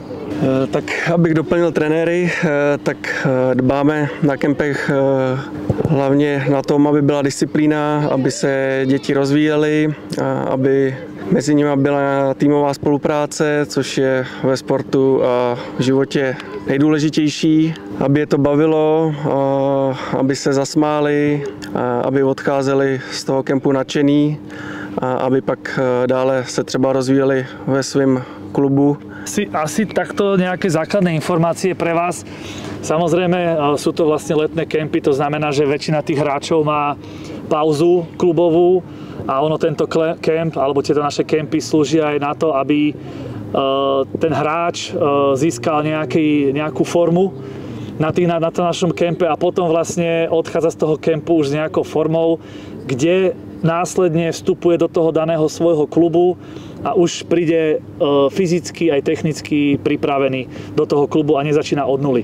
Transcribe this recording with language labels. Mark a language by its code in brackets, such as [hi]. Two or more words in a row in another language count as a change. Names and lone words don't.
[cs] Tak abych doplnil trenéry, tak dbáme na kempech hlavně na tom, aby byla disciplína, aby se děti rozvíjely, aby mezi nimi byla týmová spolupráce, což je ve sportu a v životě nejdůležitější, aby je to bavilo, aby se zasmáli, aby odcházeli z toho kempu nadšený a aby pak dále se třeba rozvíjeli ve svém klubu. [sk] Asi takto nejaké základné informácie pre vás. Samozrejme sú to vlastne letné kempy, to znamená, že väčšina tých hráčov má pauzu klubovú a tento kemp alebo tieto naše kempy slúžia aj na to, aby ten hráč získal nejakú formu na tom našom kempe a potom vlastne odchádza z toho kempu už s nejakou formou, kde následne vstupuje do toho daného svojho klubu a už príde fyzicky aj technicky pripravený do toho klubu a nezačína od nuly.